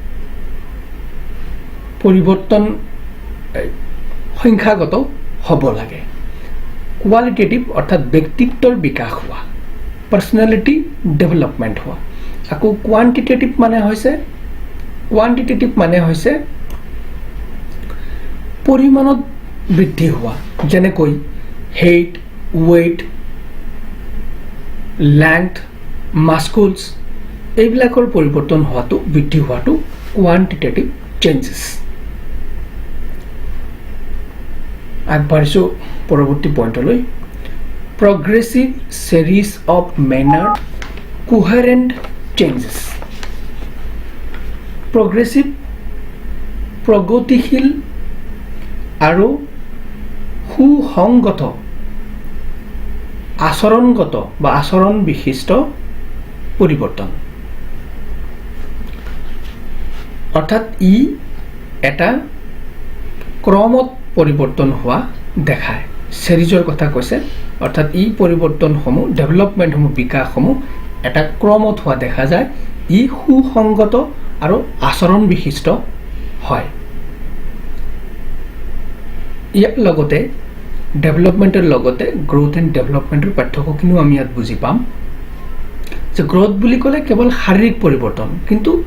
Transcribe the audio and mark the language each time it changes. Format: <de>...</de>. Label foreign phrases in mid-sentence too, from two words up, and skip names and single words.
<as>পৰিৱৰ্তন সংখ্যাগত হ'ব লাগে কোৱালিটেটিভ অৰ্থাৎ ব্যক্তিত্বৰ বিকাশ হোৱা</as> <en>personality development</en> <as>হোৱা আকৌ কোৱান্টিটেটিভ মানে হৈছে পৰিমাণত বৃদ্ধি হোৱা যেনেকৈ</as> <en>height, weight, length, muscles</en> <as>এইবিলাকৰ পৰিৱৰ্তন হোৱাটো বৃদ্ধি হোৱাটো</as> <en>quantitative changes</en> <as>আগবাঢ়িছোঁ পৰৱৰ্তী পইণ্টলৈ</as> <en>progressive series of manner coherent changes progressive</en> <as>প্ৰগতিশীল আৰু সুসংগত আচৰণগত বা আচৰণ বিশিষ্ট পৰিৱৰ্তন অৰ্থাৎ ই এটা ক্ৰমত পৰিৱৰ্তন হোৱা দেখায় চেৰিজৰ কথা কৈছে অৰ্থাৎ ই পৰিৱৰ্তনসমূহ ডেভেলপমেণ্টসমূহ বিকাশসমূহ এটা ক্ৰমত হোৱা দেখা যায় ই সুসংগত আৰু আচৰণ বিশিষ্ট হয় ইয়াৰ লগতে ডেভেলপমেণ্টৰ লগতে</as> <en>growth and development</en> <as>পাৰ্থক্যখিনিও আমি ইয়াত বুজি পাম যে গ্ৰোথ বুলি ক'লে কেৱল শাৰীৰিক পৰিৱৰ্তন কিন্তু</as>